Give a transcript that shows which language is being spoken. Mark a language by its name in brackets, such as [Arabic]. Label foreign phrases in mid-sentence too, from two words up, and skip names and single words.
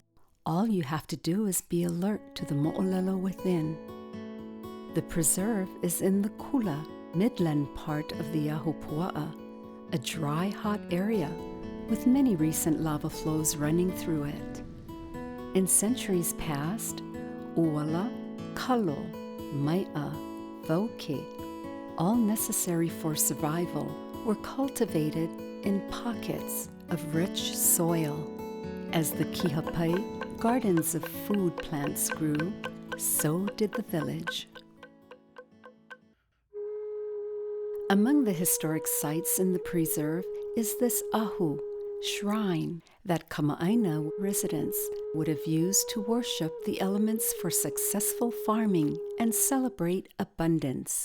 [English] All you have to do is be alert to the mo'olelo within. The preserve is in the Kula, midland part of the Ahupua'a, a dry, hot area with many recent lava flows running through it. In centuries past, [Hawaiian] uala, kalo, mai'a, voke, [English] all necessary for survival, were cultivated in pockets of rich soil. As the kihapai, gardens of food plants grew, so did the village. Among the historic sites in the preserve is this ahu, shrine, that Kama'aina residents would have used to worship the elements for successful farming and celebrate abundance.